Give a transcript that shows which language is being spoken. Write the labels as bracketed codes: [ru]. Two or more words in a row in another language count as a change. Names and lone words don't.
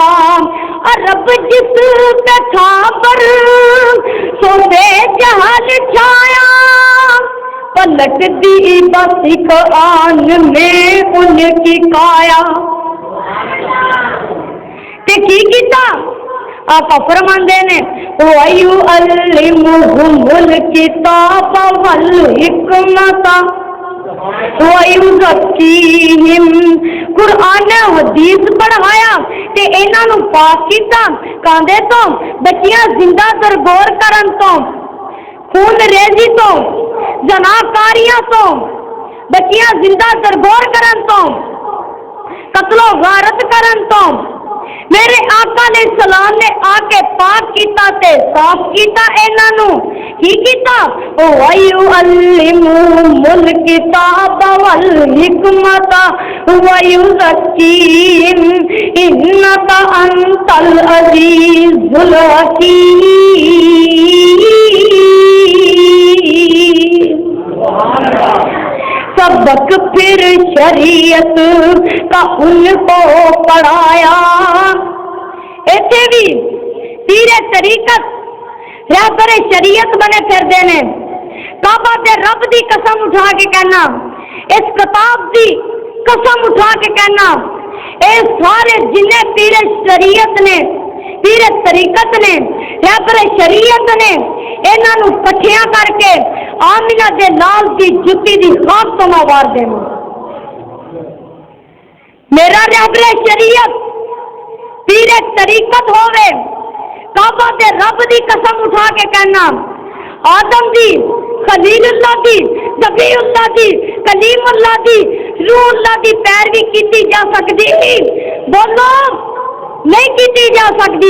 [ur] رب جس پہ تھا پر سوتے جہل چھایا. پلٹ دی بس قرآن میں ان کی کایا. [pa] تے کی کیتا؟ آقا فرماندے نے [ar] وَيُعَلِّمُهُمُ الْكِتَابَ وَالْحِکْمَةَ وَيُزَكِّيهِمْ. [pa] قرآن حدیث پڑھایا تے انہاں نوں پاک کیتا کاندے تو بچیاں زندہ درگور کرن تو خون ریزی تو زناکاریاں تو بچیاں زندہ درگور کرن تو قتل و غارت کرن تو میرے آقا [ar] علیہ السلام [pa] نے آ کے پاک کیتا تے صاف کیتا انہاں نوں. کی کیتا؟ [ar] وَيُعَلِّمُهُمُ الْكِتَابَ وَالْحِکْمَةَ وَيُزَكِّيهِمْ إِنَّكَ أَنْتَ الْعَزِيزُ الْحَکِيمُ. [ur] سبق پھر شریعت کا ان کو پڑھایا. [pa] ایتھے بھی پیر طریقت رہبر شریعت بنے پھر دینے. کعبہ دے رب دی قسم اٹھا کے کہنا, اس کتاب دی قسم اٹھا کے کہنا, اے سارے جنے پیر شریعت نے, پیر طریقت نے, رہبر شریعت نے, انہاں نو کٹھیاں کر کے آمینہ دے لال دی جُتی دی خاک تو مار دینا. میرا رہبر شریعت پیر طریقت ہووے, کعبہ دے رب دی قسم اٹھا کے کہنا, آدم دی, خلیل اللہ دی, نبی اللہ دی, کلیم اللہ دی, روح اللہ دی پیروی کیتی جا سکتی, بولو نہیں کیتی جا سکتی.